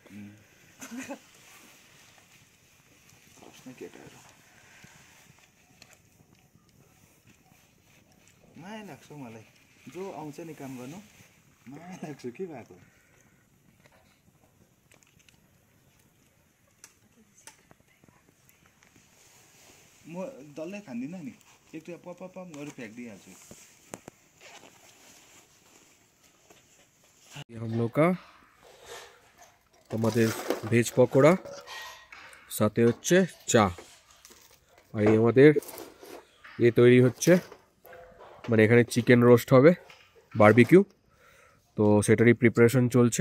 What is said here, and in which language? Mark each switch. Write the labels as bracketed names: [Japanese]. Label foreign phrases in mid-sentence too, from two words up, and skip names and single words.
[Nepali] माया लाग्छ मलाई, जो आउँछ नि काम गर्नु माया लाग्छ के भएको। म डल्लै खाँदिनँ नि, एकटा पप गरेर फ्याँकिदिइहाल्छु। [Hindi] हम लोग का [Bangla] আমাদের ভেজ পকোড়া, সাথে হচ্ছে চা, আর এই আমাদের তৈরি হচ্ছে, মানে এখানে [English] chicken roast [Bangla] হবে, বারবিকিউ, তো সেটারই প্রিপারেশন চলছে।